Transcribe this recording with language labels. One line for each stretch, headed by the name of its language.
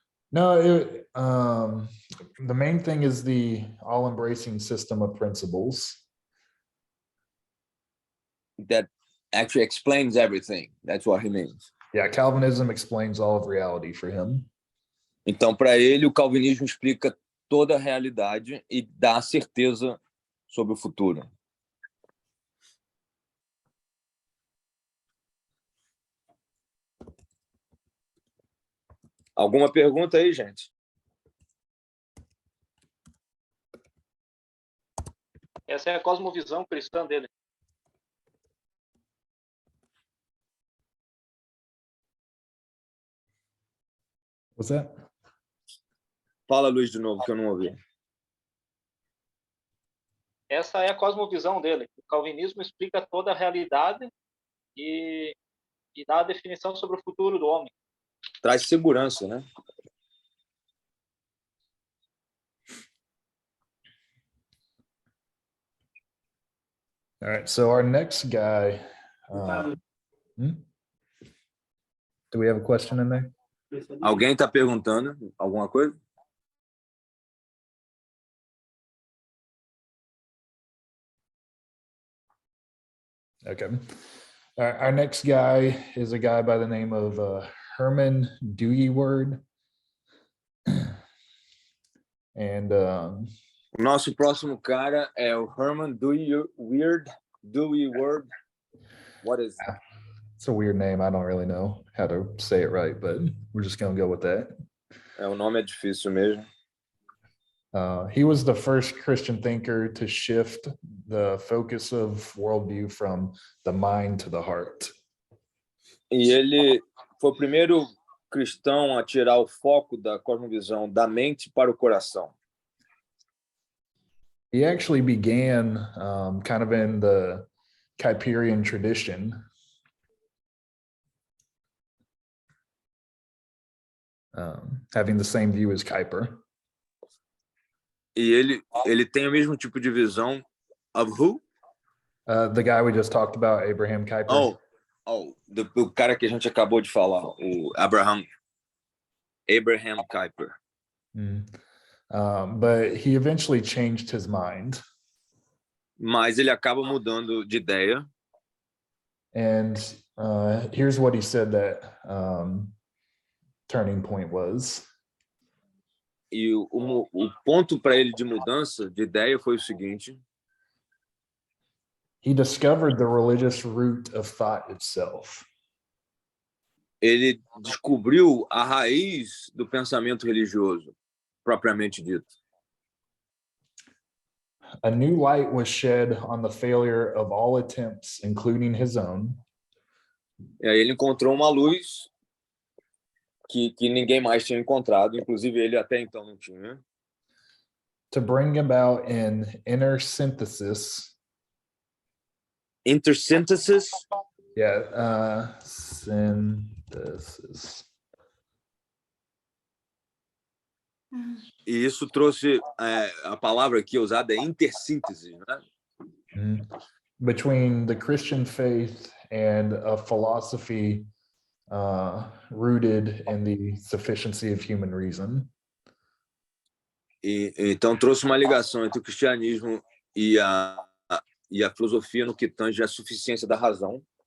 English: No, the main thing is the all-embracing system of principles that actually explains everything. That's what he means. Yeah, Calvinism explains all of reality for him.
Portuguese: Então, para ele, o calvinismo explica toda a realidade e dá certeza sobre o futuro. Alguma pergunta aí, gente? Essa é a cosmovisão cristã dele.
English: What's that?
Portuguese: Fala, Luiz, de novo, que eu não ouvi. Essa é a cosmovisão dele. O calvinismo explica toda a realidade e dá a definição sobre o futuro do homem. Traz segurança, né?
English: All right, so our next guy, do we have a question in there?
Portuguese: Alguém está perguntando alguma coisa?
English: Okay. Our next guy is a guy by the name of Herman Dewey-Word. And
Portuguese: o nosso próximo cara é o Herman Dewey-Word.
English: What is that? It's a weird name. I don't really know how to say it right, but we're just going to go with that.
Portuguese: O nome é difícil mesmo.
English: He was the first Christian thinker to shift the focus of worldview from the mind to the heart.
Portuguese: E ele foi o primeiro cristão a tirar o foco da cosmovisão da mente para o coração.
English: He actually began kind of in the Kuyperian tradition. Having the same view as Kuyper.
Portuguese: E ele tem o mesmo tipo de visão
English: of who? The guy we just talked about, Abraham Kuyper.
Portuguese: O cara que a gente acabou de falar, o Abraham Kuyper.
English: But he eventually changed his mind.
Portuguese: Mas ele acaba mudando de ideia.
English: And here's what he said that turning point was.
Portuguese: E o ponto para ele de mudança de ideia foi o seguinte.
English: He discovered the religious root of thought itself.
Portuguese: Ele descobriu a raiz do pensamento religioso, propriamente dito.
English: A new light was shed on the failure of all attempts, including his own.
Portuguese: E aí ele encontrou uma luz que ninguém mais tinha encontrado, inclusive ele até então não tinha.
English: To bring about an inner synthesis. Intersynthesis? Yeah, synthesis.
Portuguese: E isso trouxe, a palavra aqui usada é intersíntese, né?
English: Between the Christian faith and a philosophy rooted in the sufficiency of human reason.
Portuguese: E então trouxe uma ligação entre o cristianismo e a filosofia no que tange a suficiência da razão.